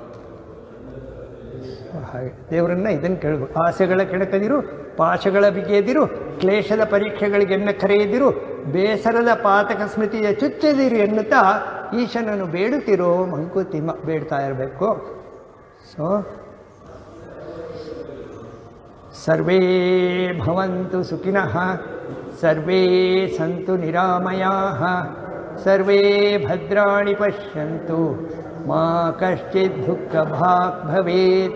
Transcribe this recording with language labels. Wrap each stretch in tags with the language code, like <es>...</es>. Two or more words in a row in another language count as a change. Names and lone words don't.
<kn>ಹಾಗೆ ದೇವರನ್ನ ಇದನ್ನು ಕೇಳಬೇಕು. ಆಸೆಗಳ ಕೆಣಕದಿರು, ಪಾಶಗಳ ಬಿಗಿಯದಿರು, ಕ್ಲೇಶದ ಪರೀಕ್ಷೆಗಳಿಗೆನ್ನ ಕರೆಯದಿರು, ಬೇಸರದ ಪಾತಕ ಸ್ಮೃತಿಯ ಚುಚ್ಚದಿರು ಎನ್ನುತ್ತಾ ಈಶನನ್ನು ಬೇಡುತ್ತಿರೋ ಮಂಕುತಿಮ್ಮ. ಬೇಡ್ತಾ ಇರಬೇಕು.</kn> <sa>ಸೊ ಸರ್ವೇ ಭವಂತು ಸುಖಿನಃ, ಸರ್ವೇ ಸಂತು ನಿರಾಮಯಾಃ, ಸರ್ವೇ ಭದ್ರಾಣಿ ಪಶ್ಯಂತು, ಮಾ ಕಶ್ಚಿತ್ ದುಃಖ ಭಾಗ್ ಭವೇತ್.</sa>